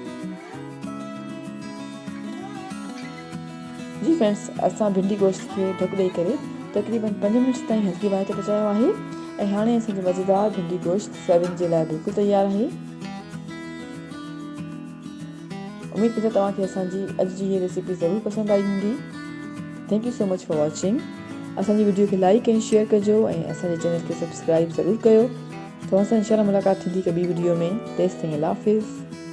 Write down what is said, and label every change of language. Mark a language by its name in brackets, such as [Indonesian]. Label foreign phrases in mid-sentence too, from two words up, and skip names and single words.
[Sindhi] जी फ्रेंड्स, असां भिंडी गोश्त खे ढक ॾेई करे तक़रीबन 5 मिनट ताईं हल्की बाहि ते पचायो आहे। ऐं हाणे असांजो मज़ेदार भिंडी गोश्त सर्विंग जे लाइ बिल्कुलु तयारु आहे। उमेद पियो तव्हांखे असांजी अॼु जी हीअ रेसिपी ज़रूरु पसंदि आई हूंदी। [English] thank you so much for watching. [Sindhi] असांजी वीडियो खे लाइक ऐं शेयर कजो ऐं असांजे चैनल खे सब्सक्राइब ज़रूरु कयो। तव्हां सां इंशाअल्लाह मुलाक़ात थींदी हिकु ॿी वीडियो में। तेसिताईं [Arabic] الله حافظ.